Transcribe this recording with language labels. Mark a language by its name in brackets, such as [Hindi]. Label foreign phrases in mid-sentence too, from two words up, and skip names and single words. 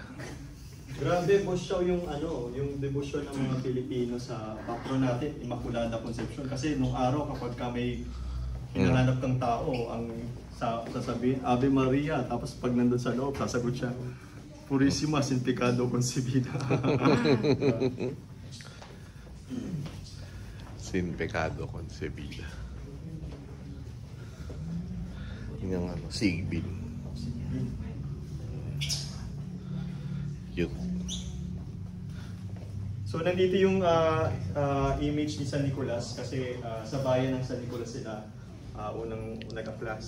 [Filipino] Grabe, boss Chow, yung debosyon ng mga Pilipino sa patron natin, Immaculada Conception. Kasi nung araw kapag ka may hinahanap ng tao, ang sasabihin, [Latin] Ave Maria, [Filipino] tapos pag nandun sa loob, sasagot siya, [Spanish] Purissima sin pecado concebida. Sin pecado concebida. [Filipino] Yung Sigbin. Yun. So nandito yung image ni San Nicolas kasi sa bayan ng San Nicolas sila unang nag-aplas.